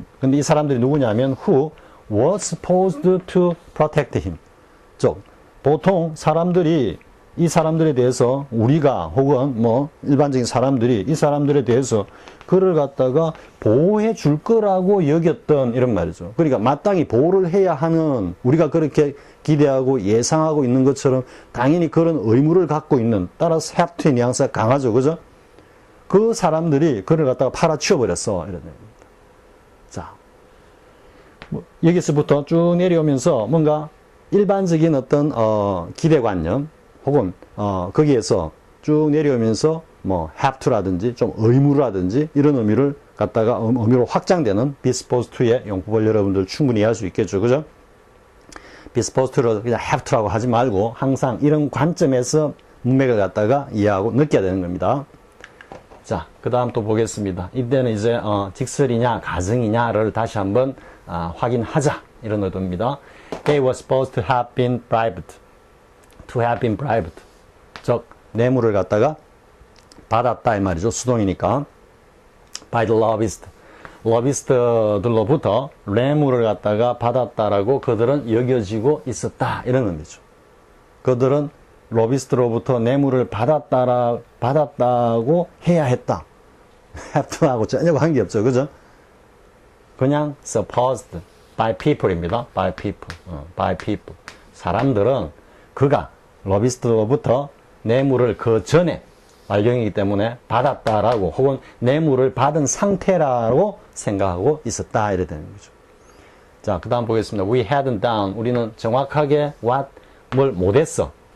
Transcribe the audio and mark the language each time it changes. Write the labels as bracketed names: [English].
[Korean] 근데 이 사람들이 누구냐면 [English] who was supposed to protect him. [Korean] 즉 보통 사람들이 이 사람들에 대해서 우리가 혹은 뭐 일반적인 사람들이 이 사람들에 대해서 그를 갖다가 보호해 줄 거라고 여겼던 이런 말이죠. 그러니까 마땅히 보호를 해야 하는 우리가 그렇게 기대하고 예상하고 있는 것처럼 당연히 그런 의무를 갖고 있는 따라서 have to의 뉘앙스가 강하죠. 그죠? 그 사람들이 그를 갖다가 팔아치워 버렸어. 이런 얘기입니다. 자, 여기서부터 쭉 내려오면서 뭔가 일반적인 어떤 기대관념 혹은 거기에서 쭉 내려오면서 뭐 have to라든지 좀 의무라든지 이런 의미를 갖다가 의미로 확장되는 be supposed to의 용법을 여러분들 충분히 이해할 수 있겠죠. 그죠? be supposed to를 그냥 have to라고 하지 말고 항상 이런 관점에서 문맥을 갖다가 이해하고 느껴야 되는 겁니다. 자, 그 다음 또 보겠습니다. 이때는 이제 직설이냐 가정이냐를 다시 한번 확인하자 이런 의도입니다. [English] They were supposed to have been bribed. To have been bribed. [Korean] 즉 뇌물을 갖다가 받았다 이 말이죠. 수동이니까. [English] By the lobbyist. [Korean] 러비스트들로부터 뇌물을 갖다가 받았다라고 그들은 여겨지고 있었다 이런 의미죠. 그들은 로비스트로부터 뇌물을 받았다고 해야 했다. have to하고 전혀 관계없죠. 그죠? [English] 그냥 supposed by people입니다. by people. by people. [Korean] 사람들은 그가 로비스트로부터 뇌물을 그 전에 발령이기 때문에 받았다라고 혹은 뇌물을 받은 상태라고 생각하고 있었다 이래 되는 거죠. 자, 그 다음 보겠습니다. [English] We hadn't done. [Korean] 우리는 정확하게 뭘 못했어.